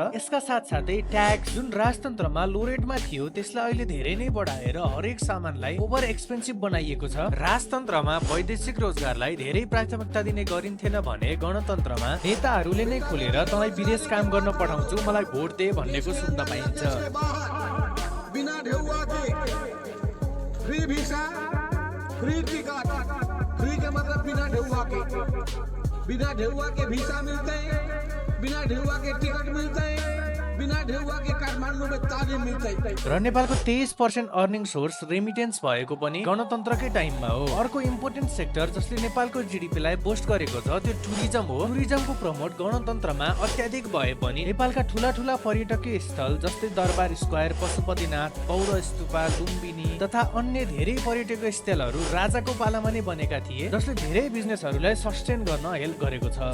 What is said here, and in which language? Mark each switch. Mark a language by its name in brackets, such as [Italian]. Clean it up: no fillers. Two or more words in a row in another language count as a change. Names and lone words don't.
[Nepali] यसका साथसाथै ट्याक्स जुन राजतन्त्रमा लो रेटमा थियो त्यसलाई अहिले धेरै नै बढाएर हरेक सामानलाई [English] over expensive [Nepali] बनाइएको छ। राजतन्त्रमा वैदेशिक रोजगारलाई धेरै प्राथमिकता दिने गरिन्थेन भने गणतन्त्रमा नेताहरूले नै खोलेर तँलाई विदेश काम गर्न पठाउँछु, मलाई भोट दे भन्नेको सुन्न पाइन्छ। [Hindi] बिना ढेउआ के [English] free visa, free ticket, [Hindi] फ्री के मतलब बिना ढेउआ के वीजा मिलते हैं, बिना ढेउआ के टिकट मिलते हैं, बिना ढेउआ के काठमाडौँ में तालिम मिलते हैं। [Nepali] र नेपालको 23% [English] earning source [Nepali] रेमिटेन्स भएको पनि गणतन्त्रकै टाइममा हो। अर्को [English] important sector [Nepali] जसले नेपालको जीडीपीलाई बोस्ट गरेको छ त्यो टुरिज्म हो। टुरिज्मको प्रमोट गणतन्त्रमा अत्याधिक भए पनि नेपालका ठूला ठूला पर्यटकीय स्थल जस्तै दरबार स्क्वायर, पशुपतिनाथ, पौर स्तूपा, लुम्बिनी तथा अन्य धेरै पर्यटकीय स्थलहरू राजाको पालामा नै बनेका थिए, जसले धेरै बिजनेसहरूलाई सस्टेन गर्न हेल्प गरेको छ।